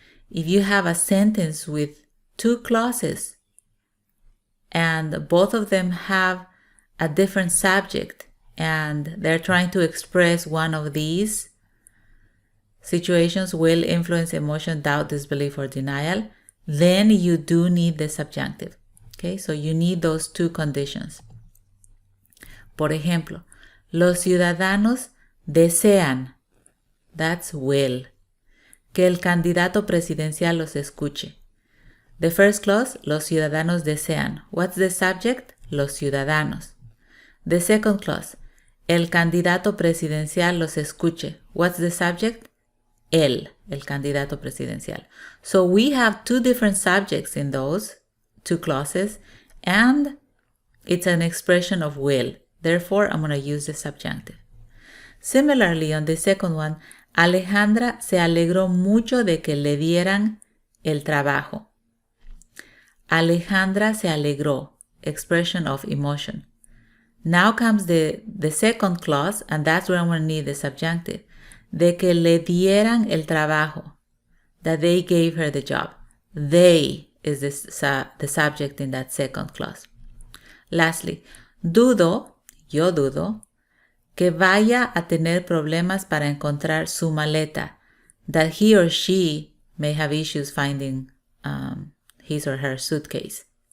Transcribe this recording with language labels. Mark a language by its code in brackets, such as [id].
[en] If you have a sentence with two clauses and both of them have a different subject and they're trying to express one of these situations, will, influence, emotion, doubt, disbelief, or denial, then you do need the subjunctive. Okay, so you need those two conditions. [es] Por ejemplo, los ciudadanos desean, [en] that's will, [es] que el candidato presidencial los escuche. [en] The first clause, [es] los ciudadanos desean. [en] What's the subject? [es] Los ciudadanos. [en] The second clause, [es] el candidato presidencial los escuche. [en] What's the subject? [es] El candidato presidencial. [en] So we have two different subjects in those two clauses, and it's an expression of will. Therefore, I'm going to use the subjunctive. Similarly, on the second one, [es] Alejandra se alegró mucho de que le dieran el trabajo. Alejandra se alegró, [en] expression of emotion. Now comes the second clause, and that's where I'm going to need the subjunctive. [es] De que le dieran el trabajo. [en] That they gave her the job. They is the subject in that second clause. [es] Lastly, dudo, yo dudo, que vaya a tener problemas para encontrar su maleta. [en] That he or she may have issues finding his or her suitcase.